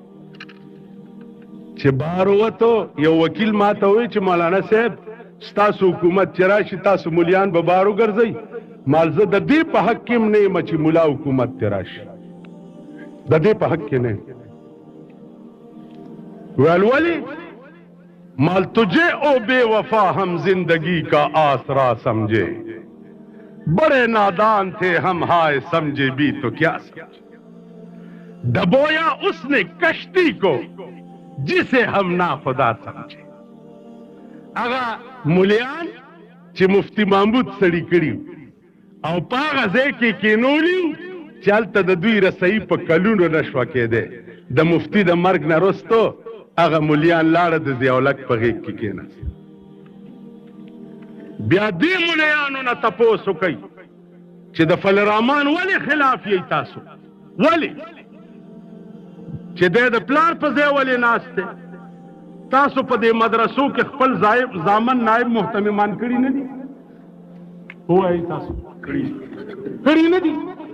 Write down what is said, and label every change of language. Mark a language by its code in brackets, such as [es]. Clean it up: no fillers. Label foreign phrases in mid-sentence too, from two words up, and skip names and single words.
[ps] چې بار ووتو یو وکیل ما ته ووایي چې مولانا صاحب ستاسو حکومت چې راشي تاسو مولیان به بار وګرځئ مال زه د دې په حق کې هم نه یم چې ملا حکومت ته راشي د دې په حق کې نه ویل ولې مال [ur] تجھے او بے وفا ہم زندگی کا آسرا سمجھے بڑے نادان تھے ہم ہائے سمجھے بھی تو کیا سمجھے ڈبویا اس نے کشتی کو جسے ہم ناخدا سمجھے [ps] اگا مولیان چې مفتی محمود سړي کړي او پاغه ځای کې کینولي چې هلته د دوی رسایي په کلونو نشوه کېدی د مفتی د مرګ نه وروستو هغه مولیان لاړه د ضیاءالحق په غېږ کې کېناست بیا دې مولیانو نه تپوس وکئ چې د فل الرحمن ولې خلاف یې تاسو ولې چې دی د پلار په ځای ولې ناست دی تاسو په دې مدرسو کې خپل زامن نائب محتممان کړي نه دي ووایي تاسو کړي نه دي